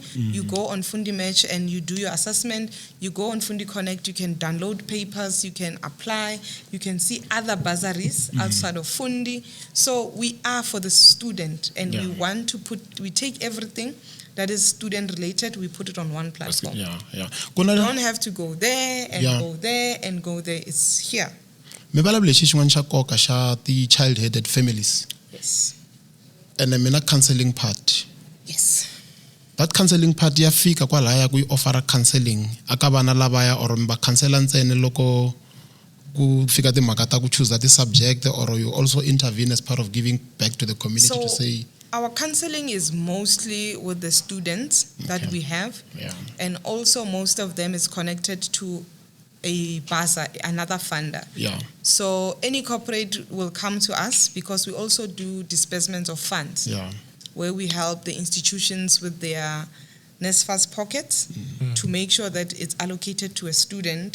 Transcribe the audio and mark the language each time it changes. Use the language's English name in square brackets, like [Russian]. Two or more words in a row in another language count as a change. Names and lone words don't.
[English] You go on FundiMatch and you do your assessment. You go on FundiConnect, you can download papers, you can apply, you can see other bursaries outside of Fundi. So we are for the student, and we take everything that is student related, we put it on one platform. You don't have to go there and go there and go there. It's here. [Tsonga] Me balabule xixin'wana xa nkoka xa ti- [English] child-headed families. Yes. And then mina counseling part. Yes. That counseling part [Tsonga] ya fika kwalaya ku offera counseling aka vana lavaya or mi va counselor ntsena loko ku fika timhaka ta ku [English] choose the subject, or you also intervene as part of giving back to the community to say. Our counseling is mostly with the students that we have, and also most of them is connected to a BASA, another funder. So any corporate will come to us because we also do disbursements of funds, where we help the institutions with their NSFAS pockets to make sure that it's allocated to a student.